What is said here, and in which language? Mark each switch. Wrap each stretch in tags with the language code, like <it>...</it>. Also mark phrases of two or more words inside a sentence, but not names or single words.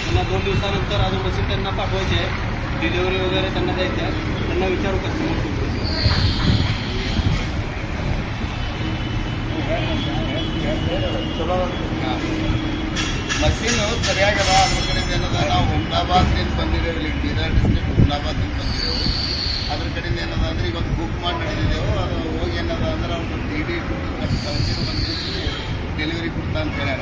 <mr>2 दिवसानंतर अजून मशीन त्यांना पाठवायची आहे, डिलिव्हरी वगैरे त्यांना द्यायची आहे. त्यांना विचारू कस्टमर.</mr> <kn>ಮಷೀನ್ ಸರಿಯಾಗದ ಅದ್ರ ಕಡೆಯಿಂದ ಏನದ ನಾವು ಹುಮ್ನಾಬಾದ್ನಿಂದ ಬಂದಿದ್ದೇವೆ, ಇಲ್ಲಿ ಬೀದರ್ ಡಿಸ್ಟ್ರಿಕ್ಟ್ ಹುಮ್ನಾಬಾದ್ನಿಂದ ಬಂದಿದ್ದೆವು. ಅದ್ರ ಕಡೆಯಿಂದ ಏನದ ಅಂದ್ರೆ ಇವತ್ತು ಬುಕ್ ಮಾಡಿ ನಡೆದಿದ್ದೆವು. ಅದು ಹೋಗಿ ಏನದ ಅಂದ್ರೆ ಅವ್ರು DD ಕಳಿಸಿದ್ರು, ಬಂದು ಡೆಲಿವರಿ ಕೊಡ್ತಾ ಅಂತ ಹೇಳ್ಯಾರ.</kn>